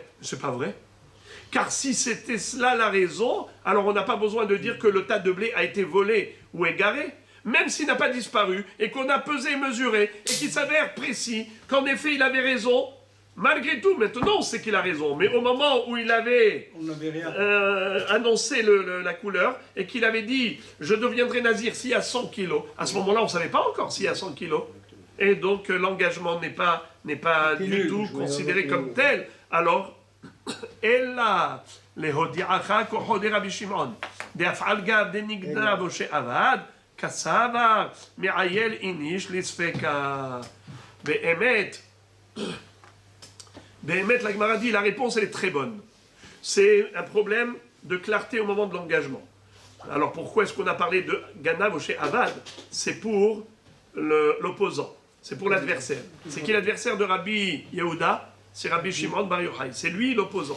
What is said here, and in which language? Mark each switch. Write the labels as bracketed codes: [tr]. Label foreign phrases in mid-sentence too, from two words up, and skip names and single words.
[fr] C'est pas vrai. Car si c'était cela la raison, alors on n'a pas besoin de dire que le tas de blé a été volé ou égaré, même s'il n'a pas disparu, et qu'on a pesé et mesuré, et qu'il s'avère précis, qu'en effet il avait raison, malgré tout, maintenant on sait qu'il a raison, mais au moment où il avait annoncé la couleur, et qu'il avait dit « je deviendrai nazir s'il y a 100 kilos », à ce moment-là on ne savait pas encore s'il y a 100 kilos, et donc l'engagement n'est pas du tout considéré comme tel, alors [arc] אלא להודיעך כוחו דרבי שמעון דאפעל גב דנגנב או שאבד כסבר מעייל איניש לספקה. [he] באמת, [fr] la Gemara dit, la réponse elle est très bonne. C'est un problème de clarté au moment de l'engagement. Alors pourquoi est-ce qu'on a parlé de Ganav ou chez Avad? C'est pour l'opposant, c'est pour l'adversaire. C'est qui l'adversaire de Rabbi Yehuda? C'est Rabbi Shimon Bar Yochai, c'est lui l'opposant.